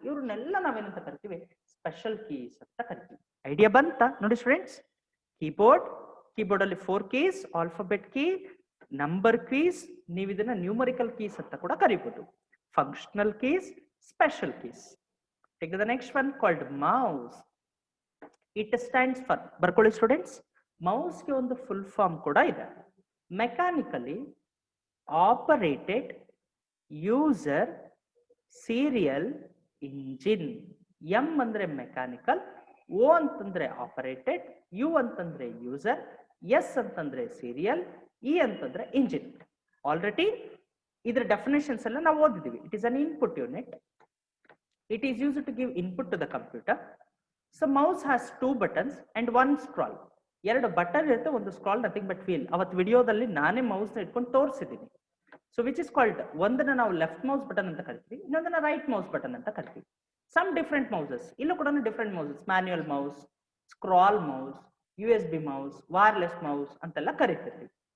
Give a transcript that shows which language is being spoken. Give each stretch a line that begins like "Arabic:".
Kannada: ಇವ್ರನ್ನೆಲ್ಲ ನಾವೇನಂತ ಕರಿತೀವಿ? ಸ್ಪೆಷಲ್ ಕೀಸ್ ಅಂತ ಕರಿತೀವಿ. ಐಡಿಯಾ ಬಂತ ನೋಡಿ ಸ್ಟೂಡೆಂಟ್ಸ್? ಕೀಬೋರ್ಡ್ ಅಲ್ಲಿ 4 keys, alphabet key, number keys, ನೀವು ಇದನ್ನ ನ್ಯೂಮರಿಕಲ್ ಕೀಸ್ ಅಂತ ಕೂಡ ಕರಿಬಹುದು. Functional keys, special keys.
English: Take the next one called mouse. It stands for,
Kannada: ಬರ್ಕೊಳ್ಳಿ ಸ್ಟೂಡೆಂಟ್ಸ್, ಮೌಸ್ ಗೆ ಒಂದು ಫುಲ್ ಫಾರ್ಮ್ ಕೂಡ ಇದೆ, mechanically operated user serial engine. M ಅಂದ್ರೆ ಮೆಕ್ಯಾನಿಕಲ್, ಓ ಅಂತಂದ್ರೆ ಆಪರೇಟೆಡ್, ಯು ಅಂತಂದ್ರೆ ಯೂಸರ್, ಎಸ್ ಅಂತಂದ್ರೆ ಸೀರಿಯಲ್, ಇ ಅಂತಂದ್ರೆ ಇಂಜಿನ್. ಆಲ್ರೆಡಿ ಇದರ ಡೆಫಿನೇಷನ್ಸ್ ಎಲ್ಲ ನಾವು ಓದಿದೀವಿ.
English: It is an input unit. It is used to give input to the computer. So mouse has 2 buttons and 1 scroll.
Kannada: 2 button ಇರುತ್ತೆ, ಒಂದು scroll, nothing but wheel. ಅವತ್ತು ವಿಡಿಯೋದಲ್ಲಿ ನಾನೇ ಮೌಸ್ ನ ಇಟ್ಕೊಂಡು ತೋರಿಸಿದ್ದೀನಿ. ಸೊ ವಿಚ್ ಇಸ್ ಕಾಲ್ಡ್, ಒಂದನ್ನ ನಾವು ಲೆಫ್ಟ್ ಮೌಸ್ ಬಟನ್ ಅಂತ ಕರಿತೀವಿ, ಇನ್ನೊಂದನ್ನ ರೈಟ್ ಮೌಸ್ ಬಟನ್ ಅಂತ ಕರಿತೀವಿ. ಸಮ್ ಡಿಫ್ರೆಂಟ್ ಮೌಸಸ್, ಇಲ್ಲೂ ಕೂಡ different ಮೌಸಸ್, manual mouse, scroll mouse, USB mouse, wireless mouse ಅಂತೆಲ್ಲ ಕರಿತೀವಿ.